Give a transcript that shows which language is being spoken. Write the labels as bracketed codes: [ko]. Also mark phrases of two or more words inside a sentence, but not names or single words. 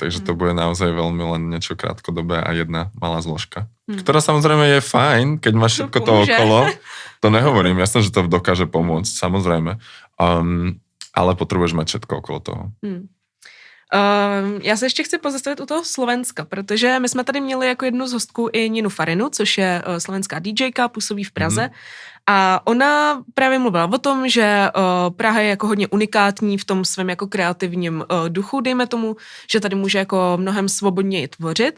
[sk] Takže to bude naozaj veľmi len niečo krátkodobé a jedna malá zložka. Ktorá samozrejme je fajn, keď máš všetko to okolo. To nehovorím, jasné, že to dokáže pomôcť, samozrejme. Ale potrebuješ mať všetko okolo toho. [cs] Já se ještě chci pozastavit u toho Slovenska, protože my jsme tady měli jako jednu z hostků i Ninu Farinu, což je slovenská DJka, působí v Praze. A ona právě mluvila o tom, že Praha je jako hodně unikátní v tom svém jako kreativním duchu, dejme tomu, že tady může jako mnohem svobodněji tvořit.